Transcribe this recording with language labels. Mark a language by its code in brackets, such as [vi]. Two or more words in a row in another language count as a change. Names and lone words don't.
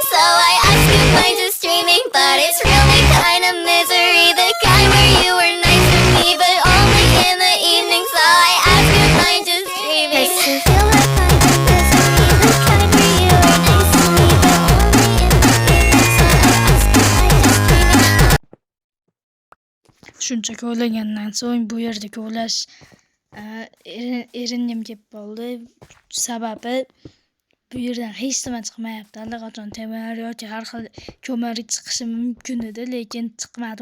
[en] So I ask, am I just dreaming? But it's really kind of misery, the kind where you were nice to me, but only in the evening. So I ask, am I just dreaming? I still feel that kind of misery, the kind where you were nice to me, but only in the evening. So I ask, am I just dreaming? [uz] Shuncha kovlagandan so'ng bu yerda kovlash erindim kelib qoldi. Sababi bu yerdan hech nima chiqmayapti. Allaqachon temir yoki har xil ko'mir chiqishi mumkin edi, lekin chiqmadi.